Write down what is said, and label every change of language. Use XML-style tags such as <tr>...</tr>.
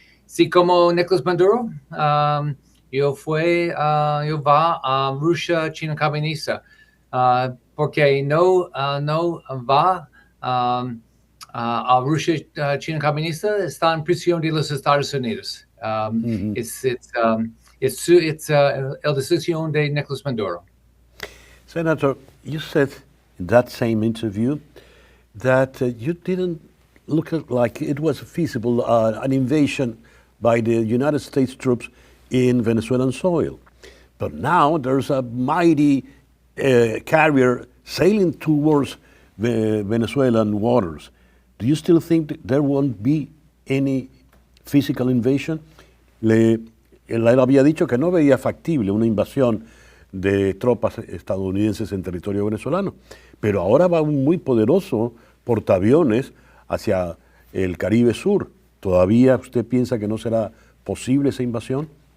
<es>Si como Nicolás Maduro, yo va a Rusia, China comunista, porque no va a Rusia, China comunista, está en prisión de los Estados Unidos.</es> <en>It's</en> <es>el decisión de Nicolás Maduro.</es> <en>Senator, you said in that same interview that you didn't look like it was feasible an invasion by the United States troops in Venezuelan soil. But now there's a mighty carrier sailing towards the Venezuelan waters. Do you still think that there won't be any physical invasion?</en> <es>Él había dicho que no veía factible una invasión de tropas estadounidenses en territorio venezolano, pero ahora va un muy poderoso portaaviones hacia el Caribe Sur. ¿Todavía usted piensa que no será posible esa invasión?</es>